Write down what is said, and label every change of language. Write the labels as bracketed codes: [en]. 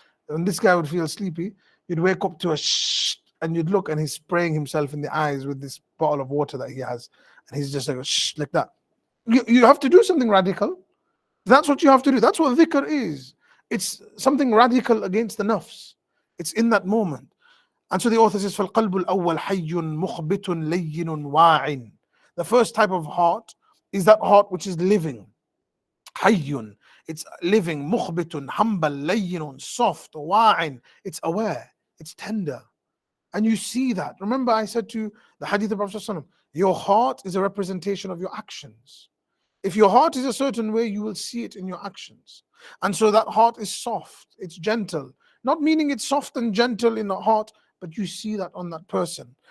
[en] When this guy would feel sleepy, you'd wake up to a shh, and you'd look, and he's spraying himself in the eyes with this bottle of water that he has, and he's just like a shh, like that. You have to do something radical. That's what you have to do. That's what dhikr is. It's something radical against the nafs. It's in that moment. And so the author says, [ar] فَالْقَلْبُ الْأَوَّلْ حَيٌّ مُخْبِتٌ لَيِّنٌ وَاعٍ. [en] The first type of heart is that heart which is living. حَيٌّ. It's living. [ar] مُخْبِتٌ, [en] humble, [ar] لَيِّنٌ, [en] soft, [ar] وَاعٍ. [en] It's aware. It's tender. And you see that. Remember I said to you, the hadith of Prophet ﷺ, your heart is a representation of your actions. If your heart is a certain way, you will see it in your actions. And so that heart is soft, it's gentle. Not meaning it's soft and gentle in the heart, but you see that on that person.